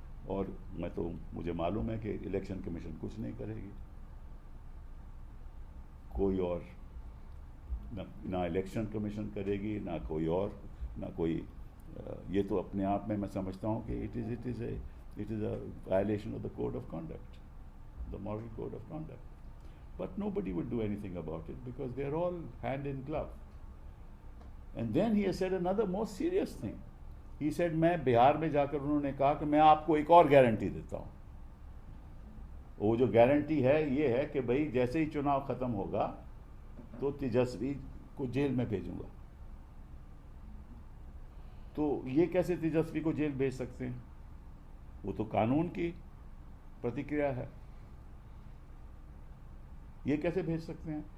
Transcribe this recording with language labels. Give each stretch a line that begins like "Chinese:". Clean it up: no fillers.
Hindi: और मुझे मालूम है कि इलेक्शन कमीशन कुछ नहीं करेगी, कोई और ना इलेक्शन कमीशन करेगी, ना कोई और, ना कोई ये तो अपने आप में मैं समझता हूँ कि
English: it is a violation of the code of conduct,
Hindi: the moral code of conduct,
English: but nobody would do anything about it because they are all hand in glove. And then he has said another more serious thing. He said,
Hindi: मैं बिहार में जाकर उन्होंने कहा कि मैं आपको एक और गारंटी देता हूँ। वो जो गारंटी है ये है कि भाई जैसे ही चुनाव खत्म होगा तो तेजस्वी को जेल में भेजूंगा। तो ये कैसे तेजस्वी को जेल भेज सकते हैं? वो तो कानून की प्रतिक्रिया है, ये कैसे भेज सकते हैं?